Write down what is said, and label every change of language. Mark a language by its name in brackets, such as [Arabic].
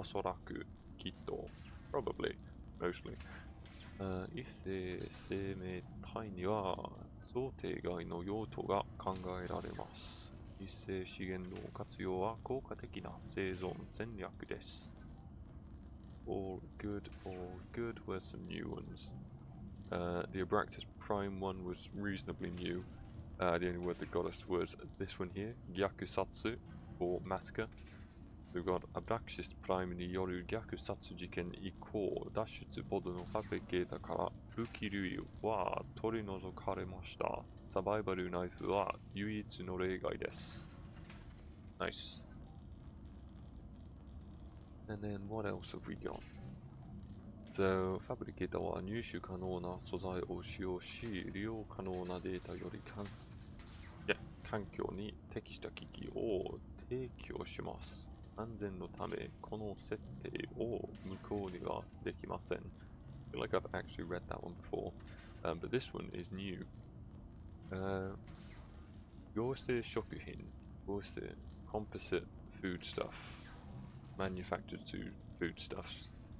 [Japanese] おそらく、きっと。 [English] Probably, mostly. [Japanese] 一世生命体には想定外の用途が考えられます。一世資源の活用は効果的な生存戦略です。 [English] All good, where's some new ones? The Abraxas Prime one was reasonably new. The only word that got us was this one here, Gyakusatsu, or massacre. We've got [Japanese] Abraxas Prime による虐殺事件以降、脱出ポッドのファブリケーターから武器類は取り除かれました。サバイバルナイフは唯一の例外です。 [English] Nice. And then what else have we got? [Japanese] So, ファブリケーターは入手可能な素材を使用し、利用可能なデータより環境に適した機器を提供します。安全のため、この設定を無効にはできません。 [English] I feel like I've actually read that one before, but this one is new. [Japanese] 合成食品、合成 [English] composite foodstuff, manufactured foodstuffs.